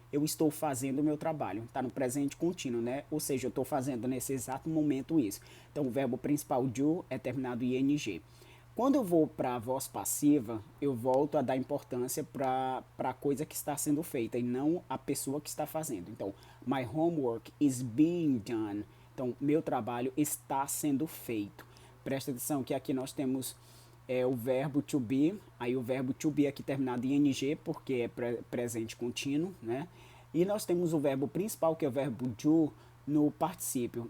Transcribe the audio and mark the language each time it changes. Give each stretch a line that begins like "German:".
Portuguese: Eu estou fazendo o meu trabalho. Está no presente contínuo, né? Ou seja, eu estou fazendo nesse exato momento isso. Então, o verbo principal do é terminado em ing. Quando eu vou para a voz passiva, eu volto a dar importância para a coisa que está sendo feita e não a pessoa que está fazendo. Então,
English: my homework is being done.
Portuguese: Então, meu trabalho está sendo feito. Presta atenção que aqui nós temos o verbo to be, aí o verbo to be aqui terminado em ing, porque é presente contínuo, né? E nós temos o verbo principal, que é o verbo do, no particípio.